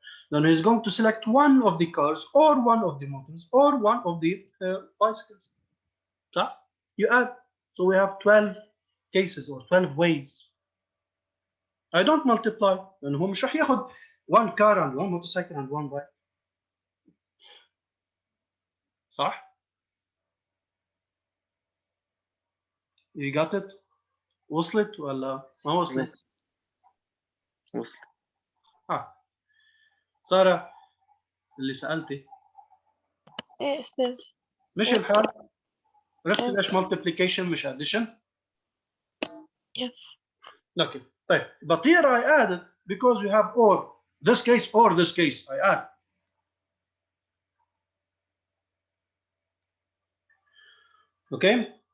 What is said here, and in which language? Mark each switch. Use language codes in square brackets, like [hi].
[en] then he's going to select one of the cars or one of the motors or one of the bicycles. So you add, so we have 12 cases or 12 ways. I don't multiply [ar] لأنه مش رح ياخذ [en] one car and one motorcycle and one bike. [ar] صح؟ [en] You got it؟ [ar] وصلت ولا ما وصلت؟ وصل. سارة اللي سألتي ايه استاذ مش وصلت. الحال؟ عرفتي ليش multiplication مش addition؟ [en] Yes. Okay. طيب but here I added because you have or this case or this case I add. Okay.